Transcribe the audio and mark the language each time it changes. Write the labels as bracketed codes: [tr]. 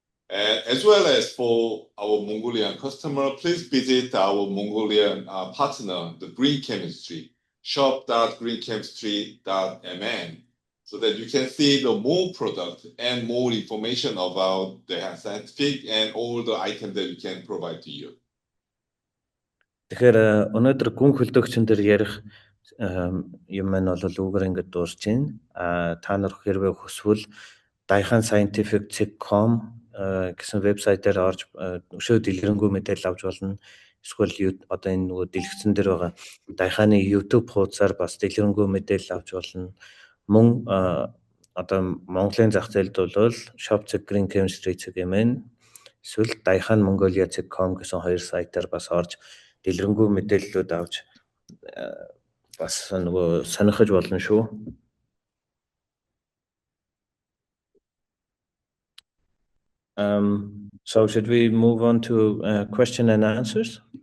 [en] And as well as for our Mongolian customer, please visit our Mongolian partner, the Green Chemistry, shop.greenchemistry.mn. So that you can see the more product and more information about Daehan Scientific and all the items that we can provide to you. [mn] Тэгэхээр өнөөдөр гүн хөлдөөгчөн дээр ярих юм маань бол үгээр ингэж дуусч байна. Та нар хэрвээ хүсвэл daehanscientific.com гэсэн вебсайтаар орж өшөө дэлгэрэнгүй мэдээлэл авч болно. Эсвэл одоо энэ нөгөө дэлгэцэн дээр байгаа Daehan-ы YouTube хуудасаар бас дэлгэрэнгүй мэдээлэл авч болно. Мөн одоо Монголын зах зээлд бол shop.greenchemistry.mn эсвэл daehanmongolia.com гэсэн хоёр сайтаар бас орж дэлгэрэнгүй мэдээллүүд авч бас нөгөө сонирхож болно шүү. [en] So should we move on to question and answers?